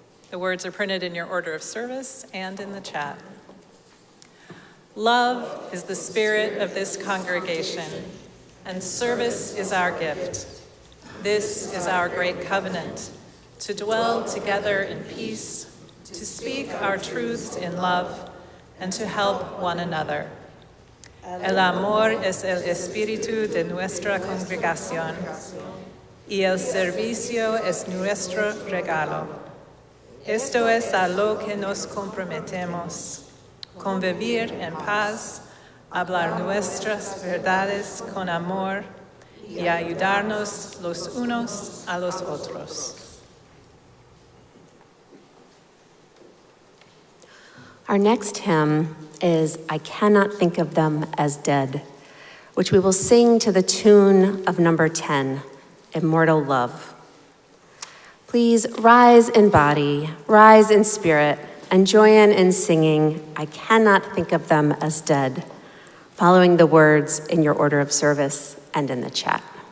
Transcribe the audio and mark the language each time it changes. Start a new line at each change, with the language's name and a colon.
English: The words are printed in your order of service and in the chat. Love is the spirit of this congregation, and service is our gift. This is our great covenant, to dwell together in peace, to speak our truths in love, and to help one another.
Spanish: El amor es el espíritu de nuestra congregación, y el servicio es nuestro regalo. Esto es a lo que nos comprometemos, convivir en paz, hablar nuestras verdades con amor y ayudarnos los unos a los otros.
English: Our next hymn is I Cannot Think of Them as Dead, which we will sing to the tune of number 10, Immortal Love. Please rise in body, rise in spirit, and join in singing I Cannot Think of Them as Dead, following the words in your order of service and in the chat.